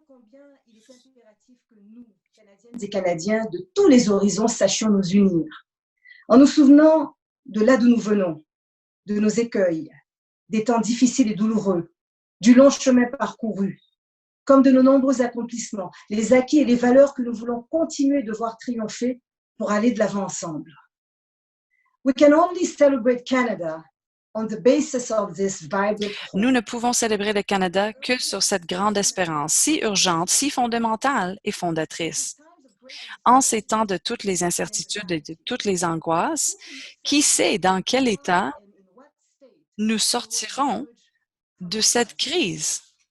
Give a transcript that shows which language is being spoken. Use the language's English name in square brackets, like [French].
[French] Voyons combien il est impératif que nous, Canadiennes et Canadiens de tous les horizons, sachions nous unir, en nous souvenant de là d'où nous venons, de nos écueils, des temps difficiles et douloureux, du long chemin parcouru, comme de nos nombreux accomplissements, les acquis et les valeurs que nous voulons continuer de voir triompher pour aller de l'avant ensemble. [English] We can only celebrate Canada on the basis of this vibrant hope. [French] Nous ne pouvons célébrer le Canada que sur cette grande espérance, si urgente, si fondamentale et fondatrice. En ces temps de toutes les incertitudes et de toutes les angoisses, qui sait dans quel état nous sortirons de cette crise?